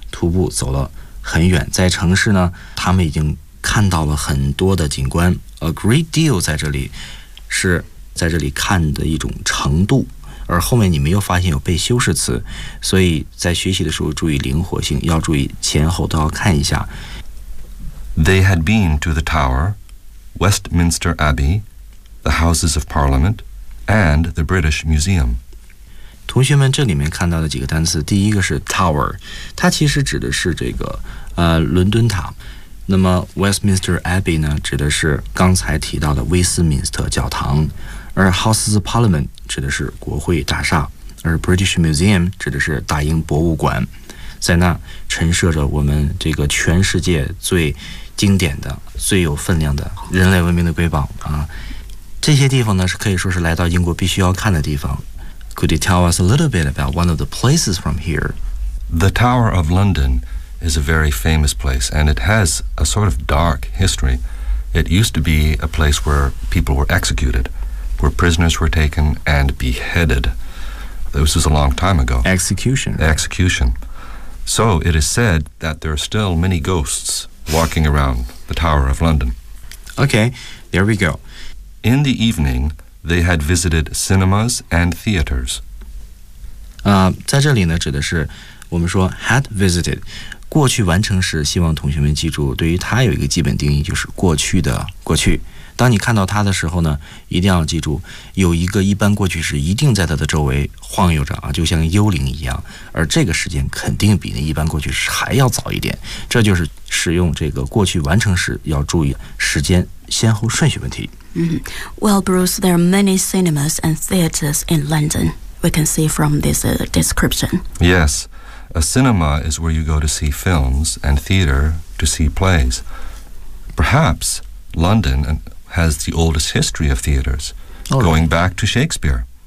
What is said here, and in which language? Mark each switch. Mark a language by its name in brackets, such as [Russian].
[Chinese] 徒步走了很远，在城市呢，他们已经看到了很多的景观。 A great deal 在这里是在这里看的一种程度，而后面你没有发现有被修饰词，所以在学习的时候注意灵活性，要注意前后都要看一下。 [English] They had been to the Tower, Westminster Abbey, the Houses of Parliament, and the British Museum. [Chinese] 同学们这里面看到的几个单词，第一个是 Tower， 它其实指的是这个伦敦塔。那么 Westminster Abbey 呢，指的是刚才提到的威斯敏斯特教堂，而 Houses of Parliament 指的是国会大厦，而 British Museum 指的是大英博物馆，在那陈设着我们这个全世界最经典的、最有分量的人类文明的瑰宝啊。这些地方呢，是可以说是来到英国必须要看的地方。 [English] Could you tell us a little bit about one of the places from here? The Tower of London. Is a very famous place, and it has a sort of dark history. It used to be a place where people were executed, where prisoners were taken and beheaded. This was a long time ago. Execution. The execution. So it is said that there are still many ghosts walking around the Tower of London. Okay, there we go. In the evening, they had visited cinemas and theaters. [Chinese] 在这里呢，指的是我们说 had visited， 过去完成时，希望同学们记住，对于它有一个基本定义，就是过去的过去。当你看到它的时候呢，一定要记住，有一个一般过去时一定在它的周围晃悠着啊，就像幽灵一样。而这个时间肯定比那一般过去时还要早一点，这就是使用这个过去完成时要注意时间先后顺序问题。 [English] Well, Bruce, there are many cinemas and theaters in London. We can see from this description. Yes, a cinema is where you go to see films and theater to see plays. Perhaps London has the oldest history of theaters, going back to Shakespeare.